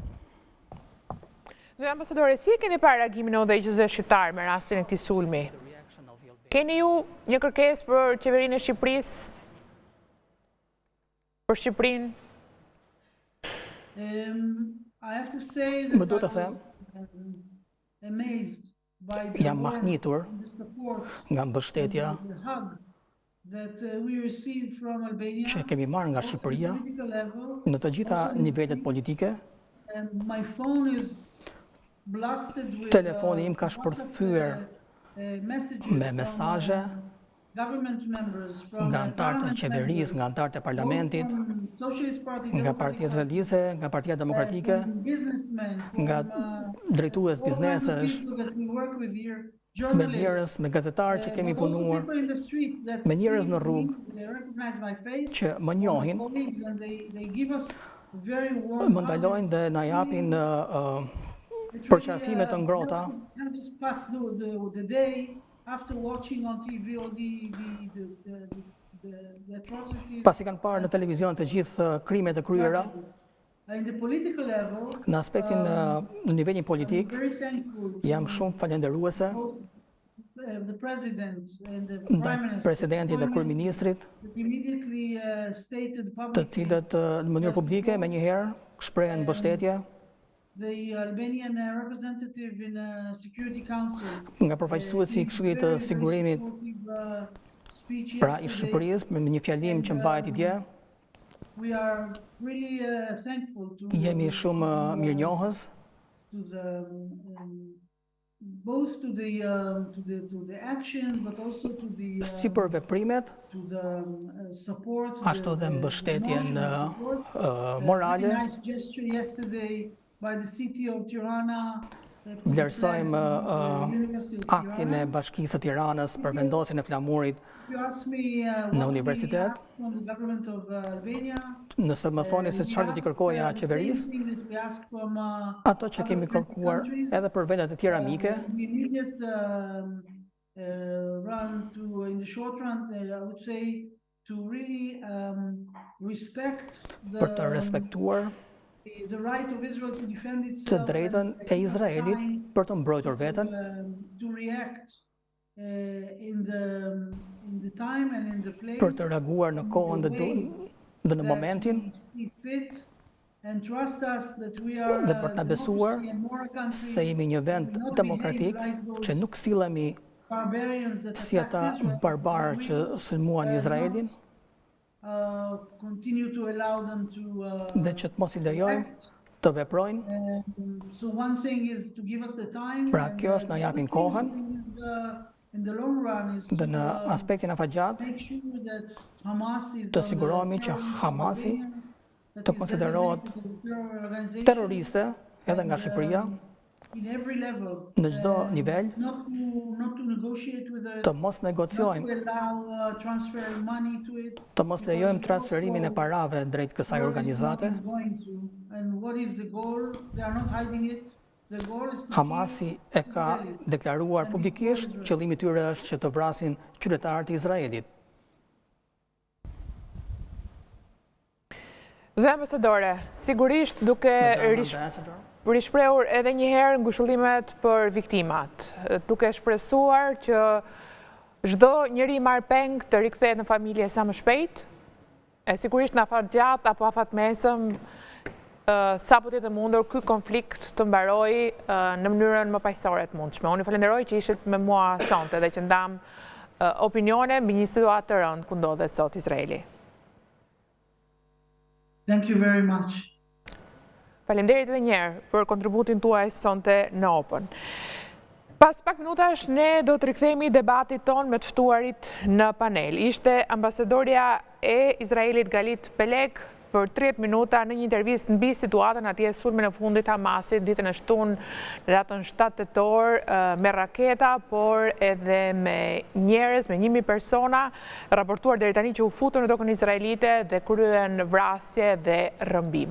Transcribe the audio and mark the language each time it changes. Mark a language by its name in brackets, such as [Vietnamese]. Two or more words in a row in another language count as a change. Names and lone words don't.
[Albanian] Zoti ambasadore, si e keni parë reagimin e udhëheqësve shqiptar me rastin e këtij sulmi? Keni ju një kërkesë për qeverinë e Shqipërisë? Për Shqipërinë? [English] I have to say [Albanian] Më [English] that [Albanian] duhet [English] I [Albanian] të them, [English] was amazed by the [Albanian] jam [English] warmth [Albanian] mahnitur [English] and the support [Albanian] nga mbështetja [English] the hug that we received from Albania [Albanian] që kemi marrë nga Shqipëria [English] political level. [Albanian] në të gjitha nivelet politike. [English] My phone is blasted with [Albanian] Telefoni im ka shpërthyer [English] messages [Albanian] me [English] from, [Albanian] mesazhe [English] government members, from [Albanian] nga anëtarët e qeverisë, nga anëtarët e parlamentit, [English] from Socialist Party, [Albanian] nga Partia Socialiste, nga Partia Demokratike, [English] from businessmen, [Albanian] nga drejtues biznesesh, [English] people that we work with here, [Albanian] me [English] journalists, [Albanian] njerëz, me gazetarë që kemi [English] but also [Albanian] punuar, [English] people in the streets that [Albanian] me njerëz [English] see [Albanian] në rrugë, [English] me, they recognize my face, [Albanian] që më njohin, [English] colleagues, and they give us very warm [Albanian] më ndalojnë dhe na japin përqafime të ngrohta. [English] Can just pass the day after watching on TV all the atrocities. [Albanian] Pasi kanë parë në televizion të gjithë krimet e kryera, [English] In the political level, [Albanian] në aspektin në nivelin politik, [English] very thankful [Albanian] jam shumë falenderuese [English] the president and the [Albanian] ndaj [English] prime minister [Albanian] presidentit dhe kryeministrit, [English] that immediately stated [Albanian] të [English] publicly [Albanian] cilët në mënyrë publike me njëherë shprehen mbështetje [English] the Albanian representative in Security Council. [Albanian] nga përfaqësuesi i Këshillit të Sigurimit, [English] Speech [Albanian] pra i [English] yesterday. [Albanian] Shqipërisë, me një fjalim që mbajti dje. [English] We are really thankful to [Albanian] Jemi shumë mirënjohës [English] both to the action, but also to the [Albanian] si për veprimet, [English] support. [Albanian] ashtu dhe mbështetjen [English] emotional support. [Albanian] morale. [English] Very nice gesture yesterday by the city of Tirana [Albanian] vlerësojmë aktin e Bashkisë së Tiranës për vendosjen e flamurit në universitet. Nëse më thoni se çfarë do t'i kërkoja qeverisë, ato që kemi kërkuar edhe për vendet e tjera mike, [English] in the short run, I would say to really respect [Albanian] për të respektuar [English] the right of Israel to defend [Albanian] të [English] itself, [Albanian] drejtën e Izraelit për të mbrojtur veten, [English] to react in the time and in the place, [Albanian] për të reaguar në kohën dhe në momentin, [English] and trust us that we are [Albanian] dhe për të besuar se jemi një vend demokratik që nuk sillemi si ata barbarë që sulmuan Izraelin, [English] continue to allow them to [Albanian] dhe që të mos i lejojmë të veprojnë. [English] so one thing is to give us the time, [Albanian] Pra kjo është na japin kohën, [English] in the long run is [Albanian] dhe në aspektin afatgjat [English] make sure that Hamas is [Albanian] të sigurohemi që Hamasi të konsiderohet terroriste edhe nga Shqipëria [English] in every level, [Albanian] në çdo nivel, [English] not to negotiate with the, [Albanian] të mos [English] not to [Albanian] negociojmë, [English] allow transfer money to it, [Albanian] të mos lejojmë transferimin e parave drejt kësaj organizate. [English] is going to, and what is the goal? They are not hiding it. The goal is to [Albanian] Hamasi e ka deklaruar publikisht, qëllimi i tyre është që të vrasin qytetarët e Izraelit. Zë ambasadore, sigurisht duke rishprehur edhe një herë ngushëllimet për viktimat, duke shpresuar që çdo njeri marr peng të rikthehet në familje sa më shpejt, e sigurisht në afatgjat apo afatmesëm, sa po të mundur ky konflikt të mbarojë në mënyrën më paqësore të mundshme. Unë falenderoj që ishit me mua sonte dhe që ndam opinione mbi një situatë të rëndë ku ndodhet sot Izraeli. [English] Thank you very much. [Albanian] Faleminderit edhe një herë për kontributin tuaj sonte në Open. Pas pak minutash ne do të rikthehemi debatit ton me të ftuarit në panel. Ishte ambasadorja e Izraelit Galit Pelek për 30 minuta në një intervistë mbi situatën atje sulmin e fundit Hamasit ditën e shtunë në datën 7 tetor me raketa, por edhe me njerëz, me 1000 persona, raportuar deri tani që u futën në tokën izraelite dhe kryen vrasje dhe rrëmbime.